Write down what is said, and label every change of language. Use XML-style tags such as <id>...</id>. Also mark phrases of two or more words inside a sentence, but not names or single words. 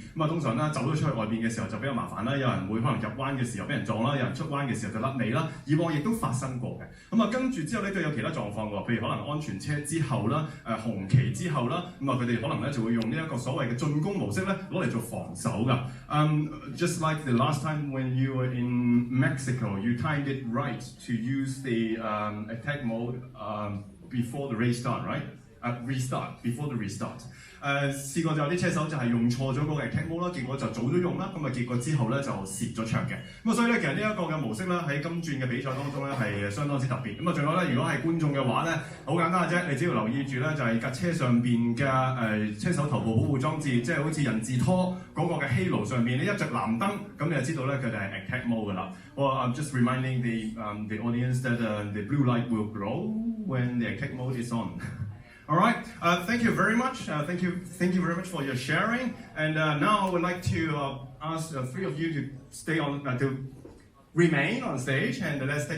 <yue>咁啊，通常啦走咗出去外邊嘅時候就比較麻煩啦，有人會可能入彎嘅時候俾人撞啦，有人出彎嘅時候就甩尾啦。以往亦都發生過嘅。咁啊，跟住之後咧都有其他狀況喎，譬如可能安全車之後啦，紅旗之後啦，咁啊佢哋可能咧就會用呢一個所謂嘅進攻模式咧攞嚟做防守㗎。</yue> <en>Just like the last time when you were in Mexico, you timed it right to use the attack mode before the race start, right? Restart, before the restart.</en> <yue>試過就有啲車手就係用錯咗嗰個</yue> <en>attack mode</en> <yue>啦，結果就早咗用啦，咁啊結果之後咧就蝕咗場嘅。咁啊所以咧其實呢一個嘅模式咧喺今轉嘅比賽當中咧係相當之特別。咁啊仲有咧，如果係觀眾嘅話咧，好簡單嘅啫，你只要留意住咧就係架車上邊嘅車手頭部保護裝置，即係好似人字拖嗰個嘅 halo 上邊，你一着藍燈，咁你就知道咧佢哋係</yue> <en>attack mode</en> <yue>㗎啦。</yue> <en>Well, I'm just reminding the audience that the blue light will glow when the attack mode is on. All right. Thank you very much. Thank you very much for your sharing. And now I would like to ask the three of you to stay on, to remain on stage, and let's take a group photo.</en>